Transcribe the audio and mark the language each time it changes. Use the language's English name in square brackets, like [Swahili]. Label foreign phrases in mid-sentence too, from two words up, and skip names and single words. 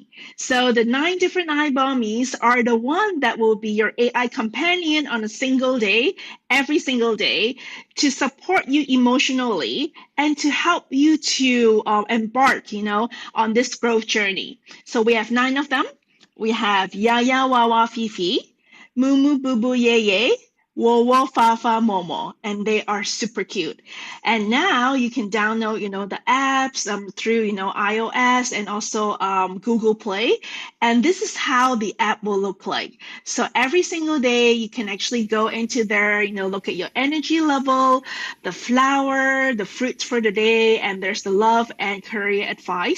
[English] So the 9 different iBalmies are the one that will be your AI companion on a single day, every single day, to support you emotionally and to help you to embark, on this growth journey. So we have 9 of them. We have Yaya Wawa Fifi, Mumu Bubu Yeye, Wo Wo Fa Fa Momo, and they are super cute. And now you can download, the apps through, iOS and also Google Play. And this is how the app will look like. So every single day you can actually go into there, look at your energy level, the flower, the fruits for the day, and there's the love and career advice.